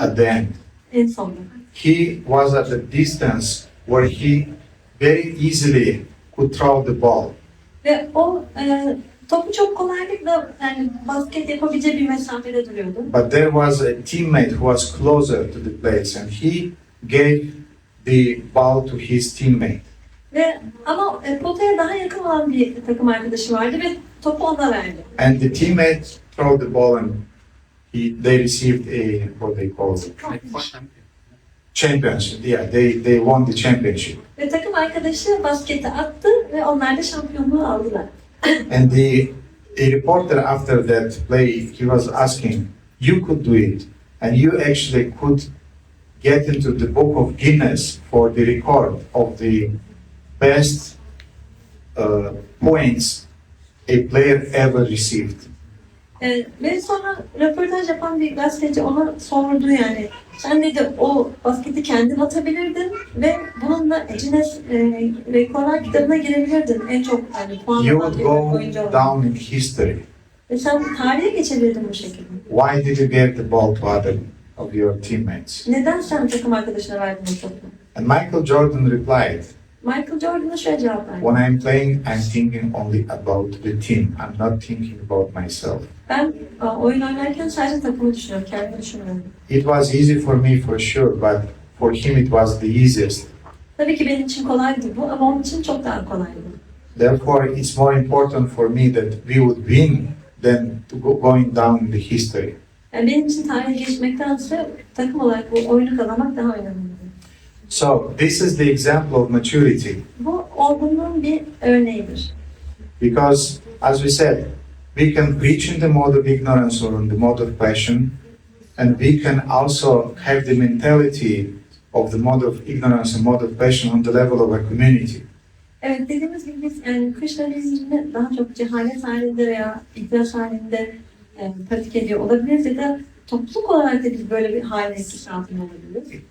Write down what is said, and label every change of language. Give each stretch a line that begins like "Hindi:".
English: at the end.
Turkish: en sonunda.
English: He was at a distance where he very easily could throw the ball.
Turkish: Ve o topu çok kolaylıkla yani basket yapabileceği bir mesafede duruyordu.
English: But there was a teammate who was closer to the place, and he gave the ball to his teammate.
Turkish: Ve ama potaya daha yakın olan bir takım arkadaşı vardı ve topu ona verdi.
English: And the teammate threw the ball, and they received a what they call it, championship. Yeah, they won the championship.
Turkish: Ve takım arkadaşı basketi attı ve onlar da şampiyonluğu aldılar.
English: And a reporter after that play, he was asking, "You could do it, and you actually could get into the book of Guinness for the record of the best points a player ever received."
Turkish: Ve sonra röportaj yapan bir gazeteci ona sordu yani. Sen dedi o basketi kendin atabilirdin ve bununla Guinness Rekorlar kitabına girebilirdin. En çok yani puan
English: You
Turkish: alan
English: would
Turkish: bir
English: go
Turkish: oyuncu olarak.
English: down in history.
Turkish: Ve sen tarihe geçebilirdin bu şekilde.
English: Why did you give the ball to other of your teammates?
Turkish: Neden sen takım arkadaşına verdin o topu?
English: And Michael Jordan replied,
Turkish: Michael Jordan'a şöyle cevap verdi.
English: "When I'm playing, I'm thinking only about the team. I'm not thinking about myself."
Turkish: Ben oyun oynarken sadece takımı düşünüyorum, kendimi düşünmüyorum.
English: It was easy for me for sure, but for him it was the easiest.
Turkish: Tabii ki benim için kolaydı bu ama onun için çok daha kolaydı.
English: Therefore, it's more important for me that we would win than going down in the history.
Turkish: Yani benim için tarihe geçmektense takım olarak bu oyunu kazanmak daha önemliydi.
English: So, this is the example of maturity.
Turkish: Bu olgunluğun bir örneğidir.
English: Because, as we said, we can preach in the mode of ignorance or in the mode of passion, and we can also have the mentality of the mode of ignorance and mode of passion on the level of a community.
Turkish: Evet, dediğimiz gibi biz yani Krishnaizm'i daha çok cehalet halinde veya ihtiyaç halinde pratik ediyor olabiliriz ya da topluluk olarak da biz böyle bir hale etkisi altında olabiliriz.